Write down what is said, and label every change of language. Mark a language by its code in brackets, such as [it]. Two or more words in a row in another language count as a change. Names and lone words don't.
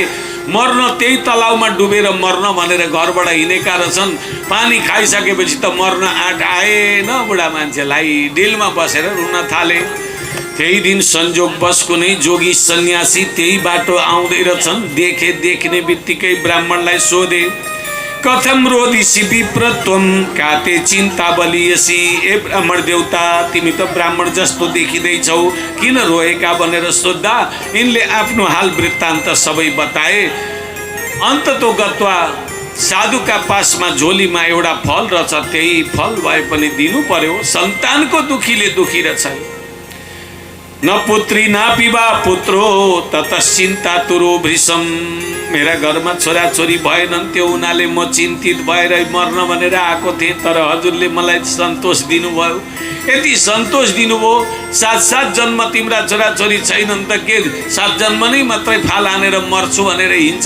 [ne] मर्न त्यही तलाउमा डुबेर मर्न भनेर घरबाट हिँडेका रहेछन्। पानी खाइसकेपछि त मर्न आँट आएन बुढा मान्छेलाई, डिलमा बसेर रुन थाले। त्यही दिन संजोगवश कुनै जोगी सन्यासी त्यही बाटो आउँदै रहेछन्। देख्ने बित्तिकै ब्राह्मणलाई सोधे, [sa] कथम रोदिसी विप्रत्वम काते चिन्ता बलियसी। [ne] ए ब्राह्मण देवता, तिमी त ब्राह्मण जस्तो देखिँदैछौ, किन रोएका भनेर सोद्धा यिनले आफ्नो हाल वृत्तान्त सबै बताए। [sa] अन्ततो गत्वा [ne] साधुका पासमा झोलीमा एउटा फल रहेछ, त्यही फल भए पनि दिनु पर्यो। सन्तानको दुखीले दुखी रहेछ। [sa] न पुत्री न पिबा पुत्रो ततश्चिन्ता तुरो भृशम। [ne] मेरा घरमा छोराछोरी भएनन्, त्यो हुनाले म चिन्तित भएर मर्न भनेर आएको थिएँ। तर हजुरले मलाई सन्तोष दिनुभयो। यति सन्तोष दिनुभयो, 7 जन्म तिम्रा छोराछोरी छैनन् त के 7 जन्म नै मात्रै फाल हानेर मर्छु भनेर हिँड्छौ?